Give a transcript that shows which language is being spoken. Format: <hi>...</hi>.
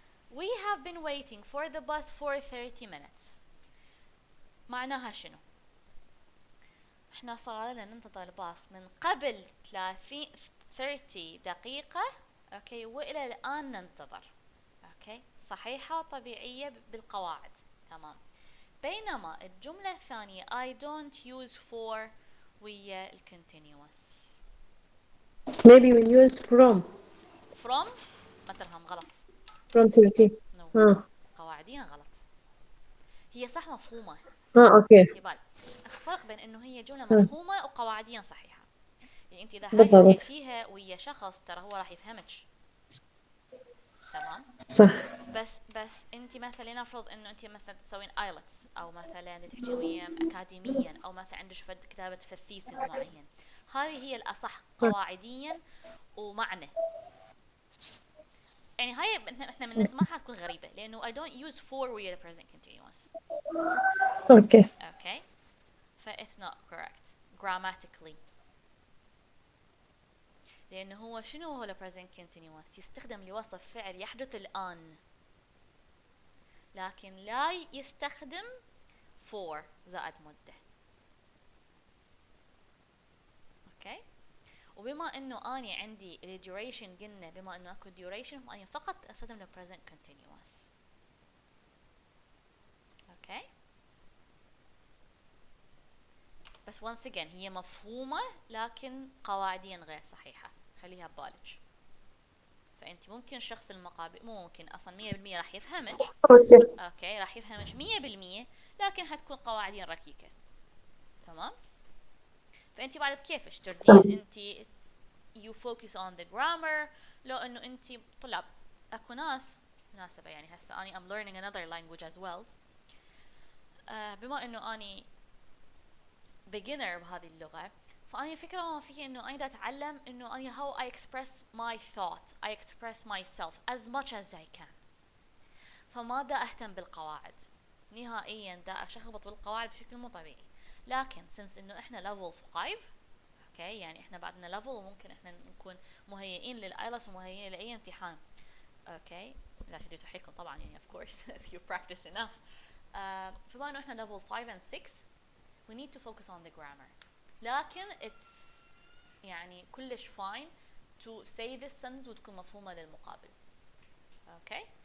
<en>We have been waiting for the bus for 30 minutes.</en> <ar>معناها شنو؟ احنا صار لنا ننتظر الباص من قبل 30 دقيقة. اوكي والى الآن ننتظر. اوكي صحيحة وطبيعية بالقواعد. تمام. بينما الجملة الثانية</ar> <en>I don't use for</en> <ar>ويا ال continuous.</ar> <en>Maybe we use from.</en> <ar>From ما تفهم غلط.</ar> <en>From 30.</en> <ar>No. قواعديا غلط. هي صح مفهومة. اوكي. سيبال. اكو فرق بين انه هي جملة مفهومة وقواعديا صحيحة. يعني انت اذا هاي بالضبط. حكيتيها ويا شخص ترى هو راح يفهمك. تمام. صح. بس انت مثلا لنفرض انه انت مثلا تسوين ايلتس او مثلا تحكي ويا اكاديميا او مثلا عندك فد كتابة في الثيسيس معين. هذه هي الاصح قواعديا ومعنى. يعني هاي احنا من نسمعها تكون غريبة لانه</ar> <en>I don't use for</en> <ar>ويا present continuous. اوكي.</ar> <en>Okay. ف it's not correct grammatically.</en> <ar>لأنه هو شنو هو present continuous؟ يستخدم لوصف فعل يحدث الآن. لكن لا يستخدم for زائد مدة. اوكي. وبما انه اني عندي ال duration قلنا بما انه اكو duration فاني فقط استخدم ال present continuous. اوكي. بس</ar> <en>once again</en> <ar>هي مفهومة لكن قواعديا غير صحيحة. خليها ببالك. فانت ممكن الشخص المقابل مو ممكن اصلا 100% راح يفهمك. اوكي راح يفهمك 100% لكن حتكون قواعديا ركيكة. تمام. فانت بعد بكيفش تردين انت</ar> <en>you focus on the grammar</en> <ar>لو انه انت طلاب. اكو ناس مناسبة يعني هسه اني</ar> <en>I'm learning another language as well.</en> <ar>بما انه اني beginner بهذه اللغة فأنا فكرة ما فيه إنه أنا دا أتعلم إنه أنا</ar> <en>how I express my thought I express myself as much as I can.</en> <ar>فما دا أهتم بالقواعد نهائيا. دا أشخبط بالقواعد بشكل مو طبيعي. لكن since إنه إحنا level 5 أوكي يعني إحنا بعدنا level وممكن إحنا نكون مهيئين للآيلتس ومهيئين لأي امتحان. أوكي إذا شديتوا حيلكم طبعا يعني</ar> <en>of course if you practice enough.</en> <ar>فبما إنه إحنا</ar> <en>level 5 and 6 we need to focus on the grammar. لكن it's</en> <ar>يعني كلش</ar> <en>fine to say this sentence</en> <ar>وتكون مفهومة للمقابل.</ar> <en>Okay.</en>